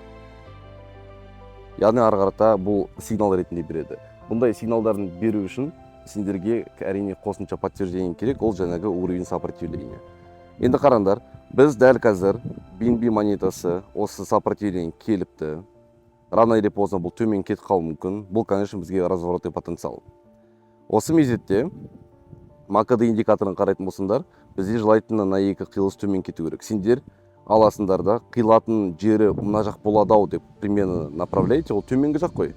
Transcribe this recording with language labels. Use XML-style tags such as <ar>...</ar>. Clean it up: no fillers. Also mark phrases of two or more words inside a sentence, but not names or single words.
<kk>Яғни ары қарата бұл сигнал ретінде береді. Бұндай сигналдарын беру үшін сендерге әрине қосымша подтверждение керек, ол жаңағы</kk> <ru>уровень сопротивления.</ru> <kk>Енді қараңдар, біз дәл қазір BNB монетасы осы сопротивление келіпті.</kk> <ru>Рано или поздно</ru> <kk>бұл төмен кетіп қалуы мүмкін. Бұл, конечно, бізге</kk> <ru>разворотный потенциал.</ru> <kk>Осы мезетте МАКД индикаторын қарайтын болсаңдар, бізде жылайтынына екі қиылыс төмен кету керек. Сендер аласыңдар да, қиылатын жері мына жақ болады ау деп</kk> <ru>примерно направляйте,</ru> <kk>ол төменгі жақ қой.</kk>